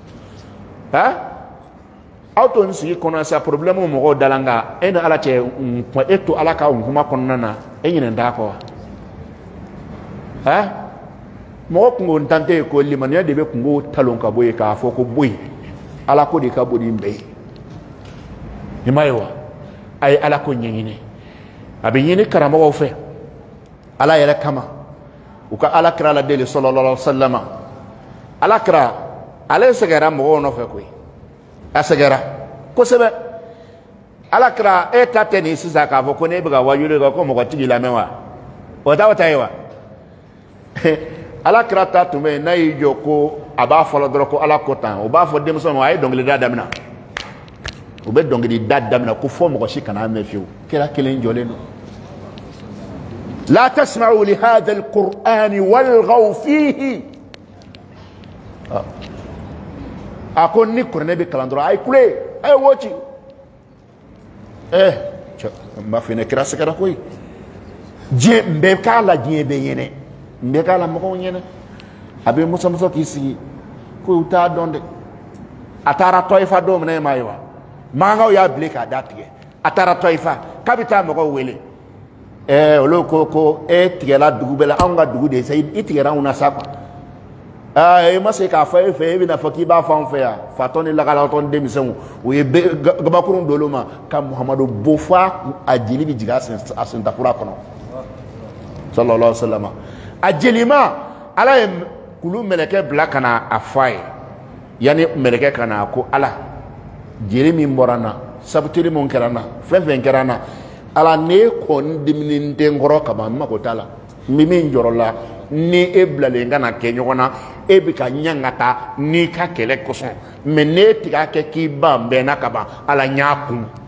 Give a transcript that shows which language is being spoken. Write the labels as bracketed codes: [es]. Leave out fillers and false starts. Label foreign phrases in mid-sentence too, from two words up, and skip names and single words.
[bm] aw to nin sigi kɔnɔ sa problème mɔgɔw dala nka e ni ala cɛ e to ala ka kuma kɔnɔna na e ɲinɛ t'a kɔ wa mɔgɔ kungo ntante ye ko limaniya de bɛ kungo talon ka bɔ yen k'a fɔ ko bɔ yen ala ko de ka bon nin bɛɛ ye nin ma ye wa a ye ala ko ɲɛɲini a bɛ ɲini karamɔgɔw fɛ ala yɛrɛ kama u ka ala kira la deli [ar] صلى الله عليه وسلم [bm] ala kira ale sɛgɛra mɔgɔw nɔfɛ koyi a sɛgɛra kosɛbɛ ala kira e ta tɛ nin sisan k'a fɔ ko ne bɛ ka wajuli kɛ ko mɔgɔ tigi lamɛn wa o ta ye wa ala kira ta tun bɛ yen n'a y'i jɔ ko a b'a fɔlɔ dɔrɔn ko ala ko tan o b'a fɔ denmisɛnw ma a ye dɔnkilida daminɛ u bɛ dɔnkilida daminɛ ko fɔ mɔgɔ si kana mɛn fiyewu kira kelen jɔlen don [ar] لا تسمعوا لهذا القرآن والغوا فيه [bm] a ko ni kuranɛ bɛ kalan dɔrɔn a ye kule a ye wo ci n b'a fɔ ne kira sɛgɛra koyi diɲɛ n bɛ k'a la diɲɛ bɛ ɲɛnɛ n bɛ k'a la mɔgɔw ɲɛnɛ a bɛ muso k'i sigi ko u t'a dɔn dɛ a taara tɔyifa don min na e m'a ye wa mankanw y'a bilen k'a da tigɛ a taara tɔyifa k'a bɛ taa mɔgɔw wele olu ko e tigɛla dugu bɛɛ la anw ka dugu de ye sa i tigɛra anw na sa quoi e ma se k'a fɔ e fɛ e bɛna fɔ k'i b'a fɔ anw fɛ yan fatɔ ni lakalatɔ ni denmisɛnw u ye gabakurun don olu ma ka Muhamadu bo fɔ a jeli bɛ jigin a sentakura kɔnɔ [ar] صلى الله عليه وسلم [bm] a jelima ala ye kulu mɛlɛkɛ bila ka na a fɔ a ye yanni mɛlɛkɛ ka na ko ala jeli min bɔra n na sabuteli min kɛra n na fɛn fɛn kɛra n na ala ne kɔni diminen tɛ n kɔrɔ kaban n mago t'a la n bɛ min jɔrɔ la ni e bilalen ka na kɛ ɲɔgɔn na e bɛ ka ɲangata n'i ka kɛlɛ kosɔn mɛ n'e tigɛ kɛ k'i ban bɛnna ka ban ala n y'a kun